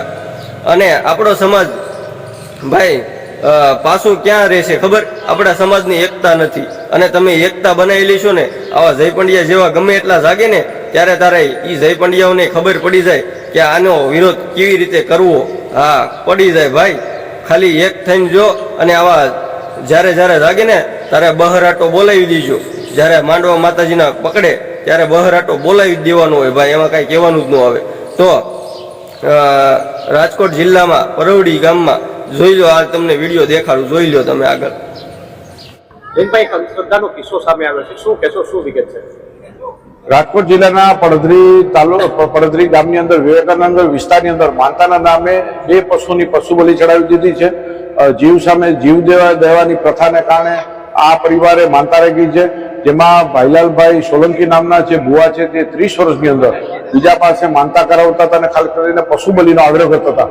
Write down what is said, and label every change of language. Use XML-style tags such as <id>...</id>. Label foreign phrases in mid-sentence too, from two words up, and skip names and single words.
<gu>અને આપણો સમાજ ભાઈ પાછો ક્યા રહેશે ખબર આપણા સમાજની એકતા નથી અને તમે એકતા બનાવેલી છો ને આવા જય પંડ્યા જેવા ગમે એટલા જાગે ને ત્યારે તારે ઈ જય પંડ્યાઓને ખબર પડી જાય કે આનો વિરોધ કેવી રીતે કરવો। હા પડી જાય ભાઈ ખાલી એક થઈને જો અને આવા જ્યારે જ્યારે જાગે ને તારે બહરાટો બોલાવી દીજો જ્યારે માંડવા માતાજીના પકડે ત્યારે બહરાટો બોલાવી દેવાનો હોય ભાઈ એમાં કાંઈ કહેવાનું જ ન આવે। તો રાજકોટ જિલ્લામાં પરવડી ગામમાં જોઈ લો આ તમને વિડિયો દેખાડું જોઈ લો તમે આગળ। જયભાઈ અંધશ્રદ્ધાનો કિસ્સો સામે આવ્યો છે શું કહેશો શું વિગત છે? રાજકોટ જિલ્લાના પડદરી ગામની અંદર વિવેકાનંદ વિસ્તારની અંદર માનતાના નામે બે પશુની પશુ બલિ ચડાવી દીધી છે। જીવ સામે જીવ દેવાની પ્રથાને કારણે આ પરિવારે માનતા રાખી છે જેમાં ભાઈલાલભાઈ સોલંકી નામના જે ભુવા છે તે 30 વર્ષની અંદર બીજા પાસે માનતા કરાવતા હતા અને ખાસ કરીને પશુ બલિનો આગ્રહ કરતા હતા।</gu>